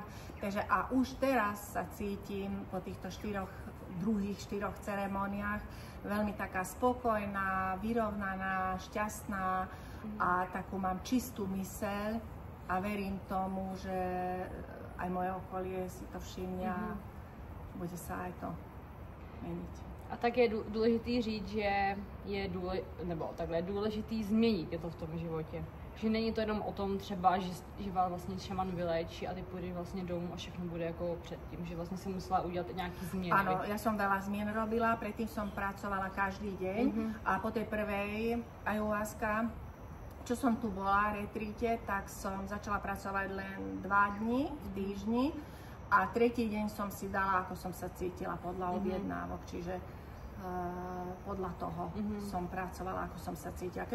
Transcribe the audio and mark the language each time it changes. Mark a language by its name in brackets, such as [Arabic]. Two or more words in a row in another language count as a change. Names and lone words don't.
[Slovak] Takže a už teraz sa cítim po týchto druhých štyroch ceremóniách veľmi taká spokojná, vyrovnaná, šťastná a takú mám čistú myseľ. A verím tomu, že aj moje okolie si to všimne a bude sa aj to meniť. [Czech] A tak je důležitý říct, že je důležitý změnit je to v tom životě. Že není to jenom o tom třeba, že vás vlastně šaman vyléčí a ty půjdeš vlastně domů a všechno bude jako předtím, že vlastně si musela udělat nějaký změny. [Slovak] Áno, ja som veľa zmien robila, predtým som pracovala každý deň a po tej prvej ayahuasca, čo som tu bola v retríte, tak som začala pracovať len 2 dni v týždni a tretí deň som si dala, ako som sa cítila podľa objednávok, čiže podľa toho som pracovala, ako som sa cítila.